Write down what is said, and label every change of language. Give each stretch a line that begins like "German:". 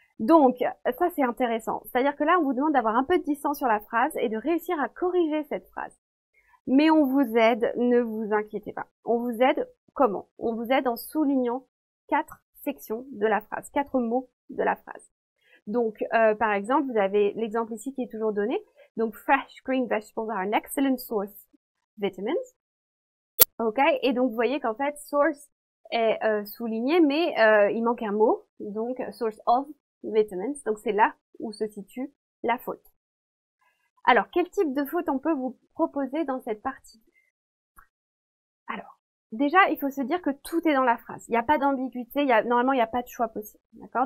French: Donc, ça c'est intéressant. C'est-à-dire que là, on vous demande d'avoir un peu de distance sur la phrase et de réussir à corriger cette phrase. Mais on vous aide, ne vous inquiétez pas. On vous aide comment? On vous aide en soulignant 4 sections de la phrase, 4 mots de la phrase. Donc, par exemple, vous avez l'exemple ici qui est toujours donné.
English: Donc, fresh green vegetables are an excellent source of vitamins.
French: Ok, et donc vous voyez qu'en fait, source est souligné, mais il manque un mot. Donc,
English: source of vitamins.
French: Donc, c'est là où se situe la faute. Alors, quel type de faute on peut vous proposer dans cette partie? Alors, déjà, il faut se dire que tout est dans la phrase. Il n'y a pas d'ambiguïté, normalement, il n'y a pas de choix possible. D'accord?